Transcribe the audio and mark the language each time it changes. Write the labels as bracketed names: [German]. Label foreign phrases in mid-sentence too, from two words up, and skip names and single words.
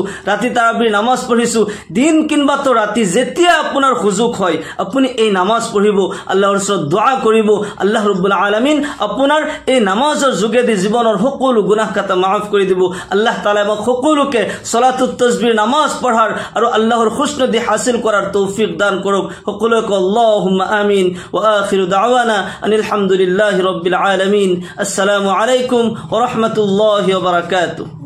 [Assamese] ৰাতি তাৰাবিৰ নামাজ পঢ়িছো দিন কিনবা তো ৰাতি যেতিয়া আপোনাৰ সুযোগ হয় আপুনি এই নামাজ পঢ়িব আল্লাহৰ ওচৰত দুআ কৰিব [Arabic] الله رب العالمين [Assamese] আপোনাৰ এই নামাজৰ যোগেদি জীৱনৰ সকলো গুনাহ খাতা মাফ কৰি দিব [Arabic] الله تعالى [Assamese] আমাক সকলোকে [Arabic] صلاة التسبيح [Assamese] নামাজ পঢ়াৰ আৰু আল্লাহৰ খুশনদি হাসিল কৰাৰ তৌফিক দান কৰক সকলোকে [Arabic] اللهم آمين وآخر دعوانا أن الحمد لله رب العالمين السلام عليكم ورحمة الله وبركاته